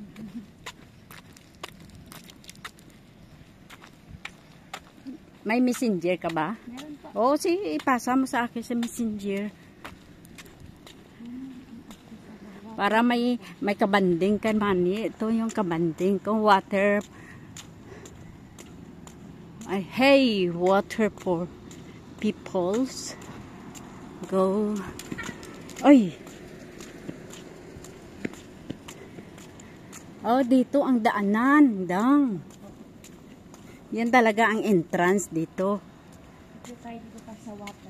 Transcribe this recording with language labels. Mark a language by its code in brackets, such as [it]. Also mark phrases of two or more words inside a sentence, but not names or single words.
[tl] May messenger ka ba? Meron pa. Oo, sige, ipasa mo sa akin sa messenger. Para may kabanding ka man. Ito yung kabanding ko. Water. Ay, [en] hey, water for peoples. [tl] Go. Ay. Oh, dito ang daanan. Dang. Yan talaga ang entrance dito. Picture tayo dito pa sa water.